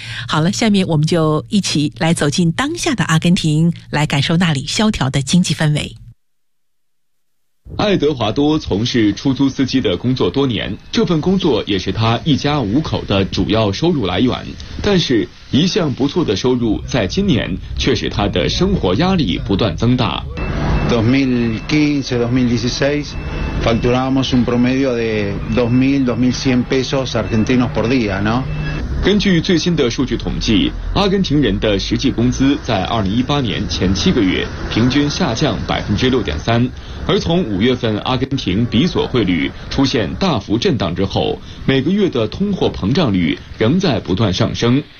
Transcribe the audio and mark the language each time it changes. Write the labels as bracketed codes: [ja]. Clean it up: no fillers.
[zh] 好了，下面我们就一起来走进当下的阿根廷，来感受那里萧条的经济氛围。爱德华多从事出租司机的工作多年，这份工作也是他一家五口的主要收入来源，但是一向不错的收入在今年却使他的生活压力不断增大。 [es] 2015-2016 facturamos un promedio de 2,000-2,100 pesos argentinos por día, ¿no? [zh] 根据最新的数据统计，阿根廷人的实际工资在2018年前七个月平均下降6.3%，而从5月份阿根廷比索汇率出现大幅震荡之后，每个月的通货膨胀率仍在不断上升。